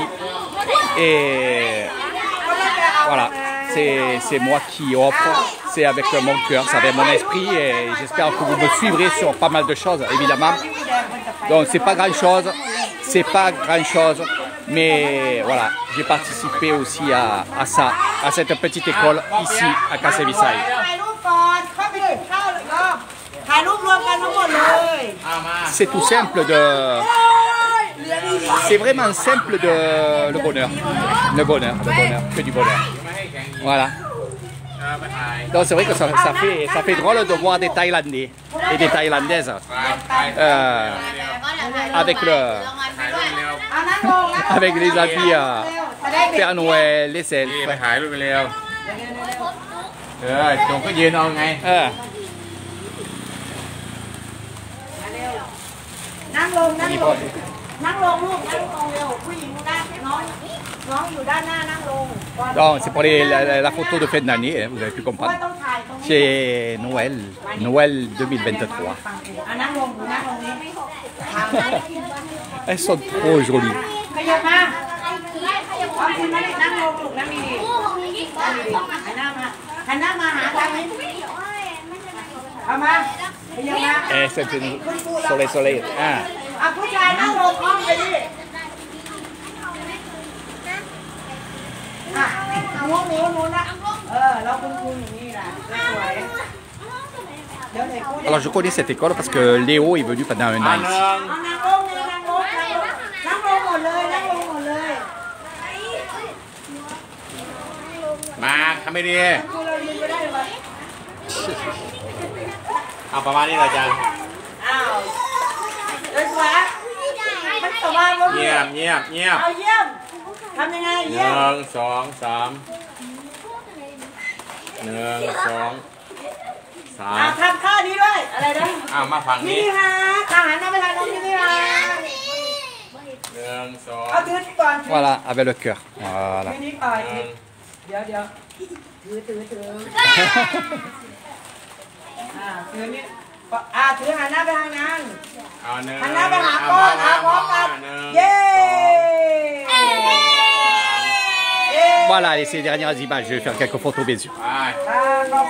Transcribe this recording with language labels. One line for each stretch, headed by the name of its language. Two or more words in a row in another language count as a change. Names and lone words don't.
French: Et voilà, c'est moi qui offre, c'est avec mon cœur, c'est avec mon esprit. Et j'espère que vous me suivrez sur pas mal de choses, évidemment. Donc c'est pas grand chose, mais voilà, j'ai participé aussi à ça, à cette petite école ici à Kassevisai.
Thai: ถ่ายรูปรวมกันทั้งหมดเลย
French: C'est tout simple de... C'est vraiment simple de... Le bonheur, que du bonheur. Voilà. Donc c'est vrai que ça fait drôle de voir des Thaïlandais et des Thaïlandaises avec les habits Père Noël, les elfes.
Thai: ไปถ่ายรูปไปเร็วจงก็ยืนเอาไง นั่งลงนั่งลงนั่งลงลูกนั่งลงเร็วผู้หญิงด้านน้องอยู่ด้านหน้านั่งลง
French: Donc c'est pour la photo de fin d'année, hein, vous avez pu
Thai: เพราะ
French: comprendre.
Thai: ต้องถ่ายตรงนี้
French: C'est Noël 2023.
Thai: นั่งลงนั่งลงนี้
French: Elles sont trop jolies.
Thai: ขยับมาเอาคุณมานั่งลงลูกนั่งดีๆหันหน้ามาหาทางนี้เอามาขยับมา
French: Eh, c'est soleil. Ah.
Thai: เอาผู้ชายนั่งลงห้องไปดิหนูนะเราคุณอย่างนี้แหละสวย
French: Alors je connais cette école parce que Léo est venu pendant un an ici.
Thai: นั่งลงหมดเลยนั่งลงหมดเลย มาทำไม่ดี คุณเรายืนไปได้หรือเปล่า เอาประมาณนี้อาจารย์ อ้าวสวยมันสบายมั้ย เงียบ เอาเยี่ยมทำยังไงเยี่ยม 1 2 3 1 2 3 ทำข้าวนี้ด้วยอะไรนะ มาฝั่ง นี่ นี้ ฮะอาหารน้ำไปทานน้องนี่ฮะ 1 2 เอาถือก่อน
French: Voilà, avec le cœur. Voilà.
Thai: นี่ก่อนเดี๋ยวถือถือนี่ถือหันหน้าไปทางนั้น เอาหนึ่ง หันหน้าไปหาก้อนพร้อมกันเย้
French: Voilà, les ces dernières images, je vais faire quelques photos, bien sûr.
Thai: ไป